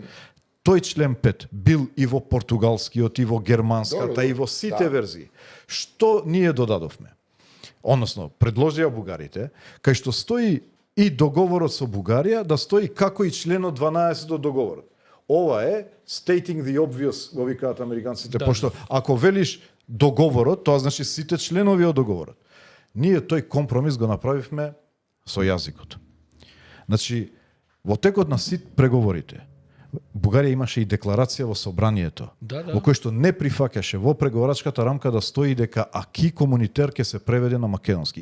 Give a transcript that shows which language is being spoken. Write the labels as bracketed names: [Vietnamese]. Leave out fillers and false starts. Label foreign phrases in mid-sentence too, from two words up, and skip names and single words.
[Macedonian] Тој член 5 бил и во португалскиот, и во германската, и во сите верзии. Што ние додадовме? Односно, предложија бугарите, кај што стои и договорот со Бугарија, да стои како и членот 12 до договорот. Ова е [English] stating the obvious, [Macedonian] го викаат американците, пошто ако велиш договорот, тоа значи сите членови од договорот. Ние тој компромис го направивме со јазикот. Значи, во текот на сит преговорите, Бугарија имаше и декларација во собранието, во кој што не прифаќаше во преговарачката рамка да стои дека [French] acquis communautaire [Macedonian] ќе се преведе на македонски.